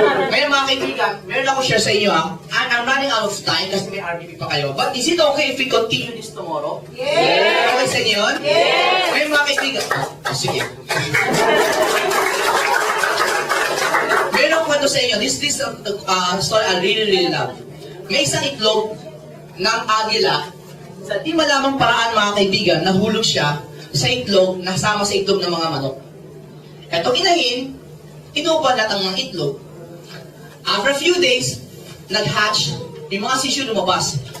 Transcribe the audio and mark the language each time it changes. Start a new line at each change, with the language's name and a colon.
Filipino: Kaya mga kaibigan, meron ako share sa inyo
English: I'm running out of time
Filipino: kasi may RDP pa kayo.
English: But is it okay if we continue this tomorrow? Yes.
Filipino: Okay sa inyo yun?
English: Yes.
Filipino: Kaya mga kaibigan... sige. Meron ako kwento sa inyo.
English: This story I really love.
Filipino: May isang itlog ng agila. Sa di malamang paraan mga kaibigan, nahulog siya sa itlog, nasama sa itlog ng mga manok. Etong inahin, inuupan natin ang itlog.
English: After a few days,
Filipino: nag-hatch, yung mga sisyo lumabas.